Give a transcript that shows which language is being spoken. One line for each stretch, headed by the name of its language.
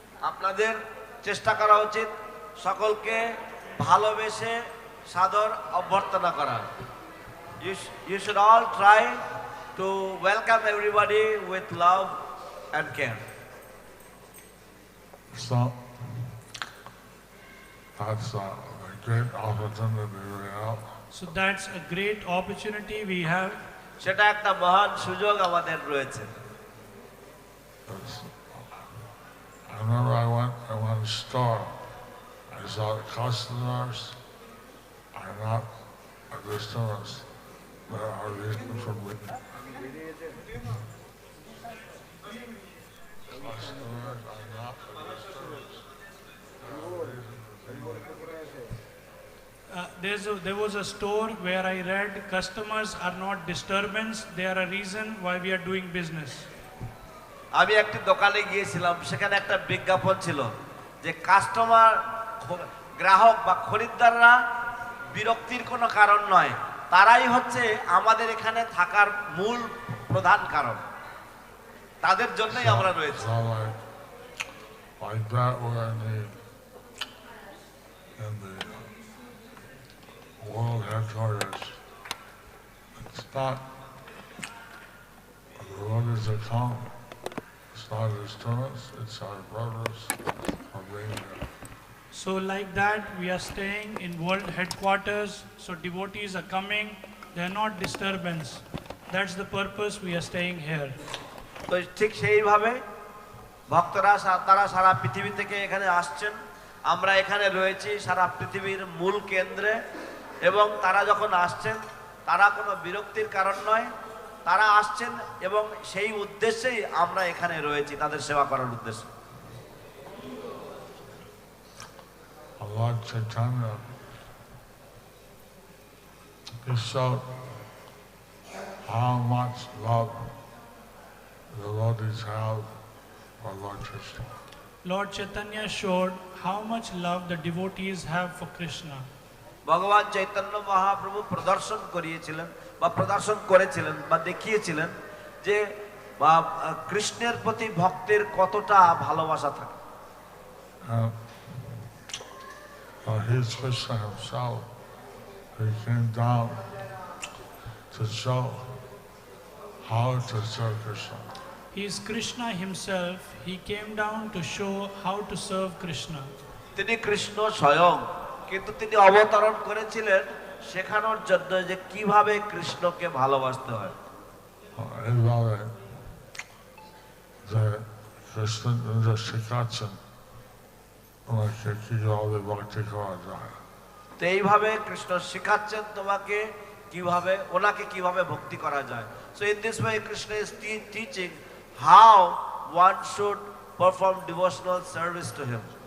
Bangla: আপনাদের চেষ্টা করা উচিত সকলকে ভালোবেসে সাদর অভ্যর্থনা করা।
English: You should all try to welcome everybody with love and care. So that's a great opportunity we have. So that's a great opportunity we have.
Bangla: সেটা একটা মহান সুযোগ আমাদের রয়েছে।
English: I remember I went to one store. I saw the customers are not a disturbance, but are reason for me. Customers are not a disturbance. There was a store where I read customers are not disturbance, they are a reason why we are doing business.
Bangla: আমি একটি দোকানে গিয়েছিলাম, সেখানে একটা বিজ্ঞাপন ছিল যে customer, গ্রাহক বা খরিদ্দাররা বিরক্তির কোনো কারণ নয়, তারাই হচ্ছে আমাদের এখানে থাকার মূল প্রধান কারণ, তাদের জন্যই আমরা রয়েছি।
English: Like that we're in the world headquarters. It's not the devotees that come. It's not as tourists, it's our brothers are being here. So like that we are staying in world headquarters, so devotees are coming, they are not disturbance. That's the purpose we are staying here.
Bangla: তো ঠিক সেইভাবে ভক্তরা তারা সারা পৃথিবী থেকে এখানে আসছেন, আমরা এখানে রয়েছি সারা পৃথিবীর মূল কেন্দ্রে, এবং তারা যখন আসছেন তারা কোনো বিরক্তির কারণ নয়, তারা আসছেন এবং সেই উদ্দেশ্যেই আমরা এখানে রয়েছি, তাদের সেবা করার উদ্দেশ্যে।
English: Lord Chaitanya, he showed how much love the devotees have for Lord Krishna. Lord Chaitanya showed how much love the devotees have for Krishna.
Bangla: ভগবান চৈতন্য মহাপ্রভু প্রদর্শন করিয়েছিলেন বা প্রদর্শন করেছিলেন বা দেখিয়েছিলেন যে বা কৃষ্ণের প্রতি ভক্তের কতটা ভালোবাসা থাকে।
English: He's Krishna himself. He came down to show how to serve Krishna. He is Krishna himself. He came down to show how to serve Krishna.
Bangla: তিনি কৃষ্ণ স্বয়ং, কিন্তু তিনি অবতরণ করেছিলেন শেখানোর জন্য যে কিভাবে কৃষ্ণকে ভালোবাসতে হয়। এইভাবে যে কৃষ্ণ যে শেখাচ্ছেন ওনাকে কিভাবে ভক্তি করা যায়। তো এইভাবে কৃষ্ণ শেখাচ্ছেন তোমাকে কিভাবে, ওনাকে কিভাবে ভক্তি করা যায়।
English: So in this way Krishna is teaching how one should perform devotional service to him.